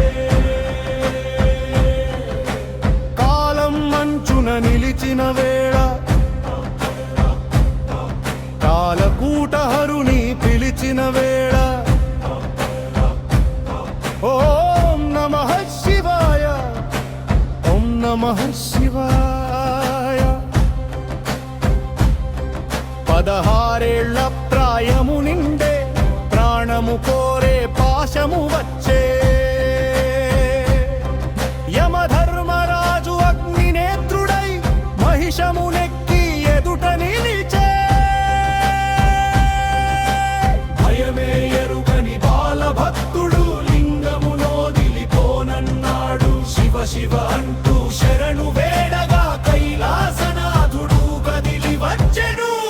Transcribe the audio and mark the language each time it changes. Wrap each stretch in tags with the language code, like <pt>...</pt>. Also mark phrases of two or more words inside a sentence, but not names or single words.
<te>కాలం మంచున నిలిచిన వేళ కాలకూటహరుని పిలిచిన వేళ</te> <sa>ओम नमः शिवाय ओम नमः शिवाय</sa> <te>పదహారేళ్ల ప్రాయము నిండే ప్రాణము కోరే పాశము వచ్చే యమధర్మరాజు అగ్నినేత్రుడై మహిషము నెక్కి ఎదుట నిలిచే భయమే ఎరుగని బాలభక్తుడు లింగములో దిలిపోనన్నాడు శివ శివ అంటూ శరణు వేడగా కైలాసనాథుడు కదిలి వచ్చెను</te>